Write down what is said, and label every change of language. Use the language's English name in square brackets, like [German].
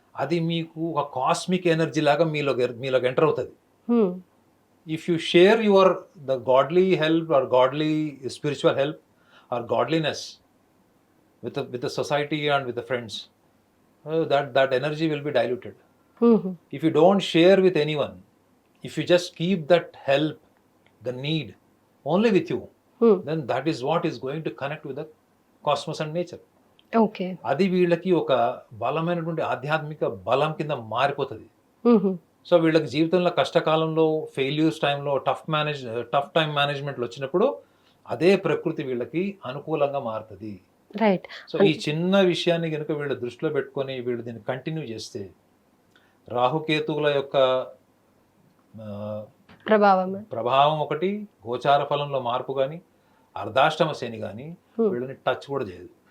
[Telugu] అది మీకు ఒక కాస్మిక్ ఎనర్జీ లాగా మీలోకి ఎంటర్ అవుతుంది. [English] If you share the godly help or godly spiritual help or godliness with the society and with the friends, that energy will be diluted. If you don't share with anyone, if you just keep that help, the need only with you, then that is what is going to connect with the cosmos and nature. Okay. [Telugu] అది వీళ్ళకి ఒక బలమైనటువంటి ఆధ్యాత్మిక బలం కింద మారిపోతుంది. So వీళ్ళకి జీవితంలో కష్టకాలంలో, ఫెయిల్యూర్స్ టైంలో, టఫ్ టైం మేనేజ్మెంట్లు వచ్చినప్పుడు అదే ప్రకృతి వీళ్ళకి అనుకూలంగా మారుతుంది. [English] Right. [Telugu] సో ఈ చిన్న విషయాన్ని కనుక వీళ్ళు దృష్టిలో పెట్టుకొని వీళ్ళు దీన్ని కంటిన్యూ చేస్తే రాహుకేతువుల యొక్క ఆ, ప్రభావం ఒకటి, గోచార ఫలంలో మార్పు కానీ, అర్ధాష్టమ శని కానీ వీళ్ళని టచ్ కూడా చేయదు.